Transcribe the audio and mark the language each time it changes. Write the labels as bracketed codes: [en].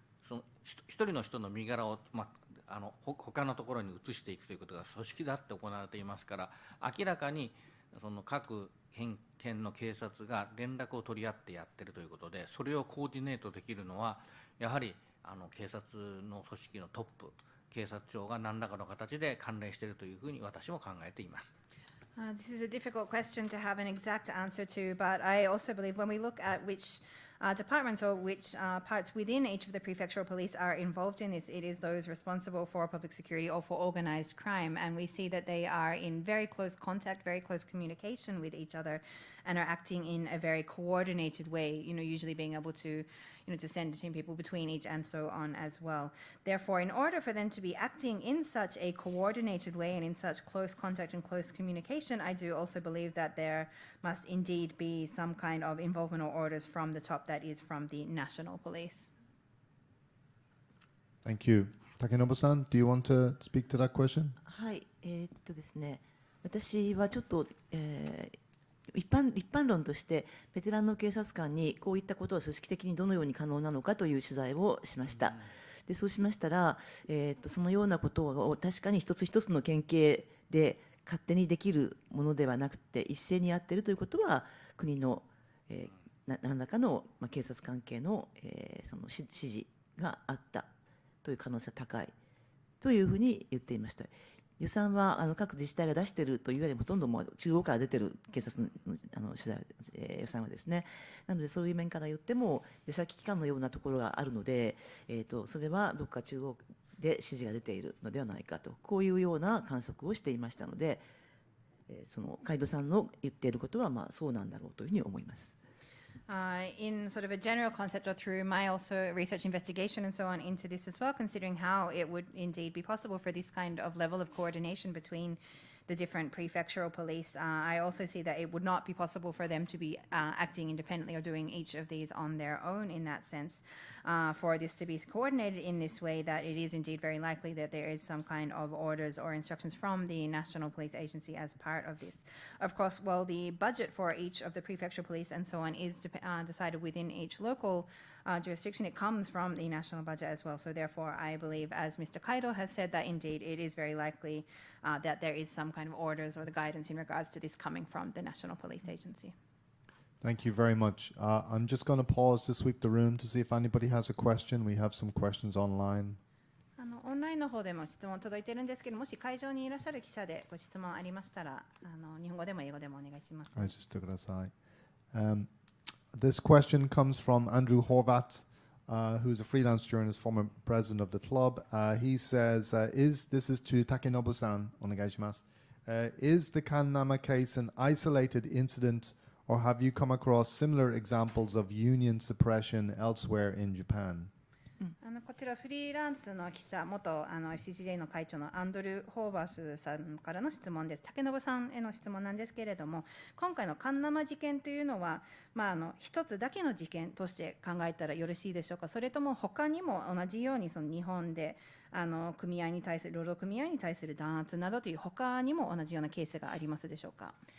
[ja] その一人の人の身柄を、他のところに移していくということが組織だって行われていますから、明らかにその各県の警察が連絡を取り合ってやっているということで、それをコーディネートできるのはやはり警察の組織のトップ、警察庁が何らかの形で関連しているというふうに私も考えています。 [en] This is a difficult question to have an exact answer to, but I also believe when we look at which departments or which parts within each of the prefectural police are involved in this, it is those responsible for public security or for organized crime, and we see that they are in very close contact, very close communication with each other, and are acting in a very coordinated way, usually being able to to send people between each and so on as well. Therefore, in order for them to be acting in such a coordinated way and in such close contact and close communication, I do also believe that there must indeed be some kind of involvement or orders from the top, that is from the national police. Thank you. Takenobu-san, do you want to speak to that question? [ja] はい、ですね、私はちょっと、一般論としてベテランの警察官にこういったことは組織的にどのように可能なのかという取材をしました。でそうしましたら、そのようなことを確かに一つ一つの県警で勝手にできるものではなくて、一斉にやっているということは国の、何らかの、警察関係の、その指示があったという可能性が高いというふうに言っていました。予算は各自治体が出しているというよりもほとんどもう中央から出ている警察の取材、予算はですね。なのでそういう面から言っても出先機関のようなところがあるので、それはどこか中央で指示が出ているのではないかと、こういうような観測をしていましたので、その海渡さんの言っていることはそうなんだろうというふうに思います。 [en] In sort of a general concept, or through my also research investigation and so on into this as well, considering how it would indeed be possible for this kind of level of coordination between the different prefectural police. I also see that it would not be possible for them to be acting independently or doing each of these on their own in that sense. For this to be coordinated in this way, that it is indeed very likely that there is some kind of orders or instructions from the National Police Agency as part of this. Of course, well, the budget for each of the prefectural police and so on is decided within each local jurisdiction. It comes from the national budget as well. So therefore, I believe, as Mr. Kaido has said, that indeed it is very likely that there is some kind of orders or the guidance in regards to this coming from the National Police Agency. Thank you very much. I'm just going to pause to sweep the room to see if anybody has a question. We have some questions online. [ja] オンラインの方でも質問届いてるんですけど、もし会場にいらっしゃる記者でご質問ありましたら、日本語でも英語でもお願いします。 [en] はい、just took it aside. This question comes from Andrew Horvat, who's a freelance journalist, former president of the club. He says, this is to Takenobu-san, onegaishimasu. Is the Kannama case an isolated incident, or have you come across similar examples of union suppression elsewhere in Japan? [ja] こちらフリーランスの記者、元CCJ の会長のアンドル・ホーバスさんからの質問です。竹信さんへの質問なんですけれども、今回のカンナマ事件というのは、一つだけの事件として考えたらよろしいでしょうか。それとも他にも同じようにその日本で組合に対する労働組合に対する弾圧などという他にも同じようなケースがありますでしょうか。